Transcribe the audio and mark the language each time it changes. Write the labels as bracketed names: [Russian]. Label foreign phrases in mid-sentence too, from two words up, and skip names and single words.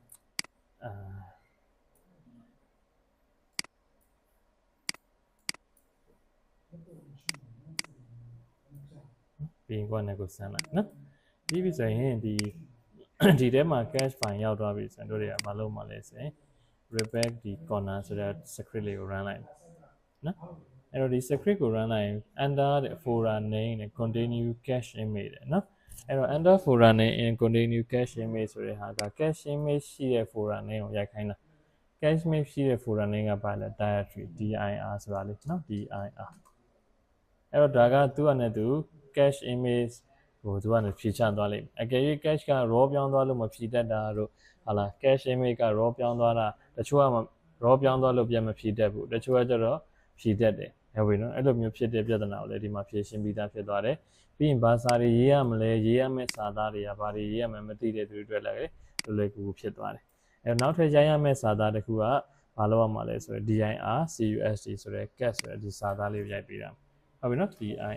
[Burmese] ပြီးရင်ကိုယ့်နဲ့ကိုယ်စမ်းလိုက်နော်ပြီးပြီဆိုရင်ဒီထဲမှာ [English] cache file [Burmese] ရောက်သွားပြီဆိုရင်တို့တွေကမလုပ်မှလဲဆိုရင် repack ဒီ corner ဆိုတဲ့ script လေးကို run လိုက်နော်အဲ့တော့ဒီ script ကို run လိုက်ရင် [English] under the folder name [Burmese] နဲ့ [English] continue cache image [Burmese] တဲ့နော်အဲ့တော့ [English] under folder name in continue cache image [Burmese] ဆိုတဲ့ဟာက [English] cache image [Burmese] ရှိတဲ့ [English] folder name [Burmese] ကိုရိုက်ခိုင်းတာ [English] cache image [Burmese] ရှိတဲ့ [English] folder name [Burmese] ကဘာလဲ [English] directory dir [Burmese] ဆိုတာလေးနော် dir အဲ့တော့ဒါကသူ့အနေနဲ့သူ [English] cache image [Burmese] ကိုသူကနေဖြည့်ချသွားလိမ့်မယ်အကယ်၍ cache က raw ပြောင်းသွားလို့မဖြည့်တတ်တာတို့ဟာလာ [English] cache image [Burmese] က raw ပြောင်းသွားတာတချို့က raw ပြောင်းသွားလို့ပြန်မဖြည့်တတ်ဘူးတချို့ကကျတော့ဖြည့်တတ်တယ်ဟုတ်ပြီနော်အဲ့လိုမျိုးဖြစ်တဲ့ပြဿနာကိုလည်းဒီမှာဖြည့်ရှင်းပြီးသားဖြစ်သွားတယ်ပြီးရင်ဘာစာတွေရေးရမလဲရေးရမယ့်စာသားတွေကဘာတွေရေးရမှန်းမသိတဲ့သူတွေအတွက်လည်းလွယ်ကူဖြစ်သွားတယ်အဲ့နောက်ထပ်ရိုက်ရမယ့်စာသားတစ်ခုကဘာလို့ရမှာလဲဆိုတော့ [English] dir cusd [Burmese] ဆိုတဲ့ cache ဆိုတဲ့ဒီစာသားလေးကိုရိုက်ပေးတာဟုတ်ပြီနော် dir